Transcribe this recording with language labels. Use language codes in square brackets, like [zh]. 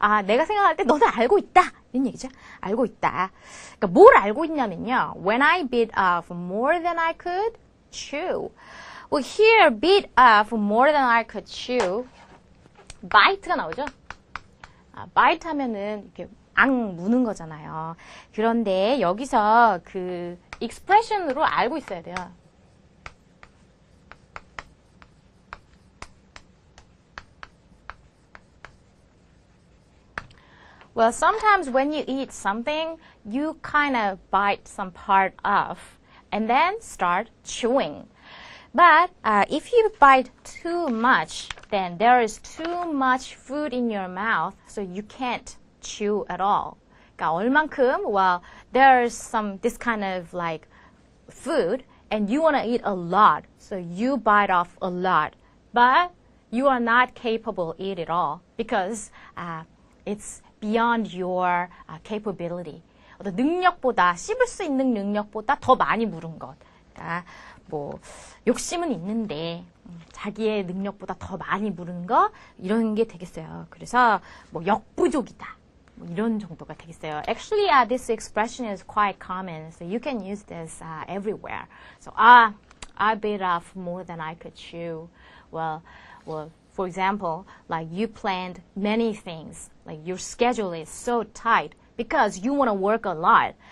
[ko] 내가 생각할 때 너는 알고 있다. 이런 얘기죠. 알고 있다. 그러니까 뭘 알고 있냐면요. [en] When I bit off more than I could chew. Well, here, bit off more than I could chew. [ko] bite가 나오죠. bite 하면은 이렇게 앙 무는 거잖아요. 그런데 여기서 그 expression으로 알고 있어야 돼요. [en] Well, sometimes when you eat something, you kind of bite some part off and then start chewing. But if you bite too much, then there is too much food in your mouth, so you can't chew at all. [ko] 그러니까 얼만큼, [en] well, there's this kind of like food, and you want to eat a lot, so you bite off a lot. But you are not capable to eat it all because it's beyond your capability. [ko] 어떤 능력보다, 씹을 수 있는 능력보다 더 많이 물은 것. 그러니까 뭐 욕심은 있는데 자기의 능력보다 더 많이 물은 거 이런 게 되겠어요. 그래서 뭐 역부족이다. 뭐 이런 정도가 되겠어요. [en] Actually, this expression is quite common, so you can use this everywhere. So I bit off more than I could chew. Well, for example, like you planned many things, like your schedule is so tight because you want to work a lot.